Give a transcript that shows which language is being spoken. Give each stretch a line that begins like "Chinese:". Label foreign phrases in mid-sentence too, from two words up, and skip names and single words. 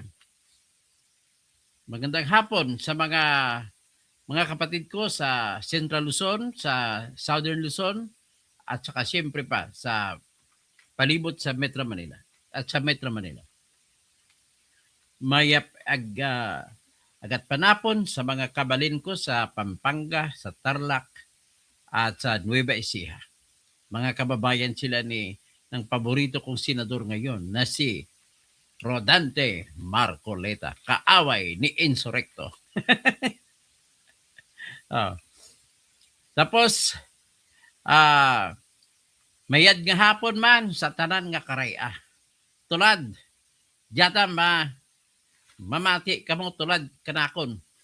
Filipino: Magandang hapon sa mga kapatid ko sa Central Luzon, sa Southern Luzon, at saka siyempre pa sa palibot sa Metro Manila at sa Metro Manila.
Pampanga: Mayap agat panapon sa mga kabalin ko sa Pampanga, sa Tarlac, at sa Nueva Ecija.
Filipino: Mga kababayan sila ng paborito kong senador ngayon na si Rodante Marcoleta, kaaway ni Insurrecto.
Kinaray-a: Tapos, mayad nga hapon man sa tanan nga karaya. Tulad, jata mamati kamo tulad kanakon.